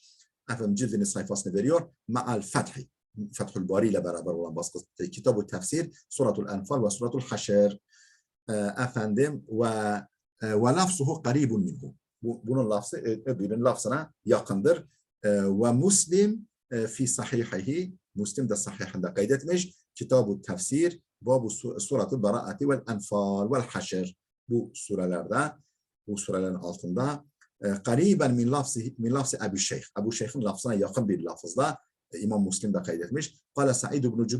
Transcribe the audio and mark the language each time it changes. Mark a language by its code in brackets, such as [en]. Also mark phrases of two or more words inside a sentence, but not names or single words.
[tr] Efendim cildinin sayfasını veriyor. [ar] مع الفتح. [tr] Fethül Bari ile beraber olan baskı. Kitab-ı Tefsir, Suratul Enfal ve Suratul Haşr. [ar] Efendim ولفظه قريب منه. [tr] Bunun lafzı öbürünün lafzına yakındır. [ar] ومسلم في صحيحه. [tr] Muslim de sahihinde kaydetmiş. Kitab-ı Tefsir, Babu Suratul Beraati vel Enfal vel Haşr. Bu surelerin altında [ar] قريبا من لفظ [tr] Ebu Şeyh. Ebu Şeyh'in lafzına yakın bir lafızla İmam Müslim de kaydetmiş. [ar] قال سعيد بن جبير.